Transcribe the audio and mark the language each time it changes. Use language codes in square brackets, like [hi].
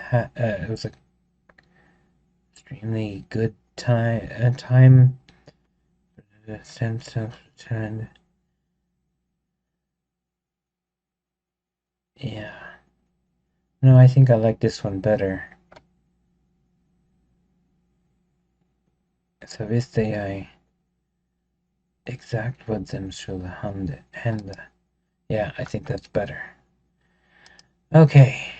[en] It was an extremely good time. The sense of return. Yeah. No, I think I like this one better. [sv] Så visste jag exakt vad som skulle hända. [en] Yeah, I think that's better. Okay.